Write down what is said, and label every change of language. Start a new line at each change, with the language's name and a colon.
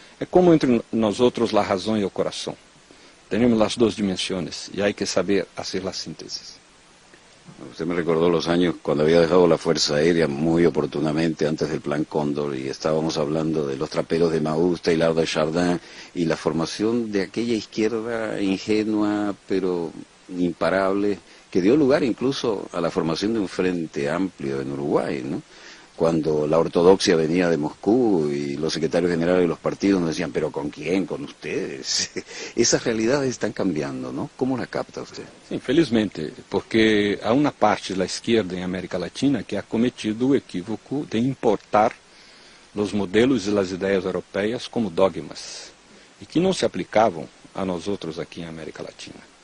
Portuguese: É como entre nós outros a razão e o coração. Temos as duas dimensões e há que saber fazer a síntese.
Spanish: Usted me recordó los años cuando había dejado la Fuerza Aérea muy oportunamente antes del Plan Cóndor y estábamos hablando de los traperos de Maús, Teilhard de Chardin y la formación de aquella izquierda ingenua pero imparable que dio lugar incluso a la formación de un frente amplio en Uruguay, ¿no? Cuando la ortodoxia venía de Moscú y los secretarios generales de los partidos nos decían, ¿pero con quién? ¿Con ustedes? Esas realidades están cambiando, ¿no? ¿Cómo la capta usted?
Portuguese: Sim, felizmente, porque há uma parte da esquerda em América Latina que
Spanish: ha cometido
Portuguese: o equívoco de importar os modelos e as ideias europeias como dogmas e que não se aplicavam a nós outros aqui em América Latina.